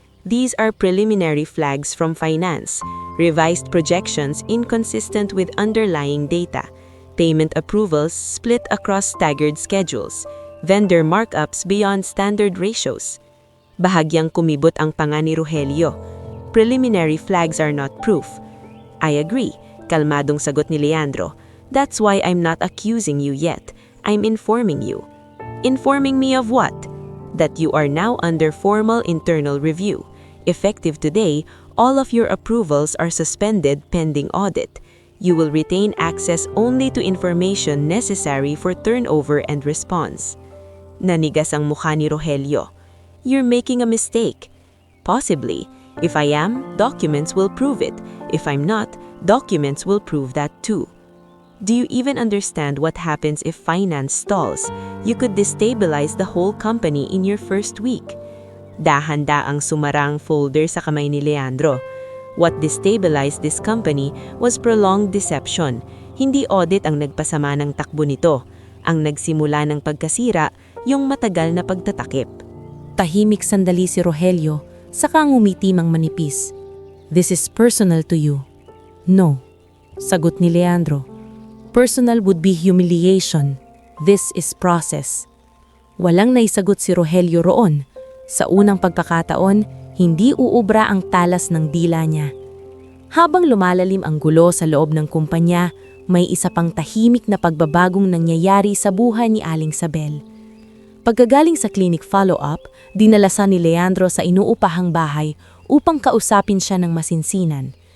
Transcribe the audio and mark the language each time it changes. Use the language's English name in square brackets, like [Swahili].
[English] These are preliminary flags from finance, revised projections inconsistent with underlying data, payment approvals split across staggered schedules, vendor markups beyond standard ratios. [Filipino] Bahagyang kumibot ang panga ni Rogelio. [English] Preliminary flags are not proof. I agree, [Filipino] kalmadong sagot ni Leandro. [English] That's why I'm not accusing you yet. I'm informing you. Informing me of what? That you are now under formal internal review. Effective today, all of your approvals are suspended pending audit. You will retain access only to information necessary for turnover and response. [Filipino] Nanigas ang mukha ni Rogelio. [English] You're making a mistake. Possibly. If I am, documents will prove it. If I'm not, documents will prove that too. Do you even understand what happens if finance stalls? You could destabilize the whole company in your first week. [Filipino] Dahan-daang sumarang folder sa kamay ni Leandro. [English] What destabilized this company was prolonged deception. [Filipino] Hindi audit ang nagpasama ng takbo nito. Ang nagsimula ng pagkasira, yung matagal na pagtatakip. Tahimik sandali si Rogelio, saka ngumiti mang manipis. [English] This is personal to you. No, [Filipino] sagot ni Leandro. [English] Personal would be humiliation. This is process. [Filipino] Walang naisagot si Rogelio roon. Sa unang pagkakataon, hindi uubra ang talas ng dila niya. Habang lumalalim ang gulo sa loob ng kumpanya, may isa pang tahimik na pagbabagong nangyayari sa buhay ni Aling Sabel. Pagkagaling sa clinic follow-up, dinalasan ni Leandro sa inuupahang bahay upang kausapin siya ng masinsinan.